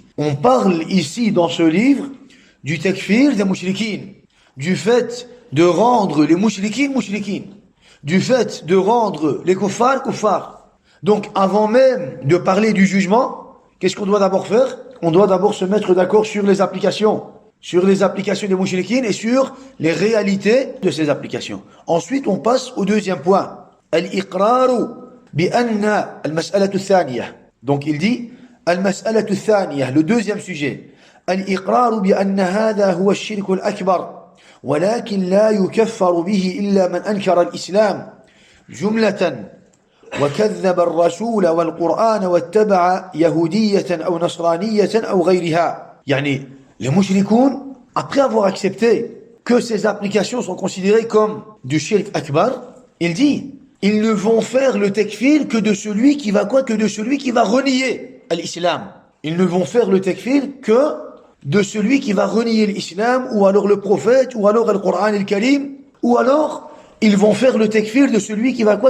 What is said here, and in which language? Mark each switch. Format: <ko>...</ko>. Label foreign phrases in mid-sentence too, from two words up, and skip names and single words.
<fr>On parle ici, dans ce livre, du takfir des mushrikines, du fait de rendre les mushrikines, du fait de rendre les kuffar. Donc, avant même de parler du jugement, qu'est-ce qu'on doit d'abord faire? On doit d'abord se mettre d'accord sur les applications des mushrikines et sur les réalités de ces applications. Ensuite, on passe au deuxième point.</fr> <ar>الإقرار بأن المسألة الثانية.</ar> <fr>Donc, il dit,</fr> <ar>المسألة الثانية,</ar> <fr>le deuxième sujet.</fr> <ar>الإقرار بأن هذا هو الشرك الأكبر. ولكن لا يكفر به إلا من أنكر الإسلام جملة وكذب الرسول والقرآن واتبع يهودية أو نصرانية أو غيرها.</ar> <fr>يعني les mushrikoun, après avoir accepté que ces applications sont considérées comme du</fr> <ar>شرك أكبر,</ar> <fr>il dit, ils ne vont faire le takfir que de celui qui va quoi? Que de celui qui va renier l'islam. Ils ne vont faire le takfir que de celui qui va renier l'islam, ou alors le prophète, ou alors le Coran et le Karim, ou alors ils vont faire le takfir de celui qui va quoi?</fr>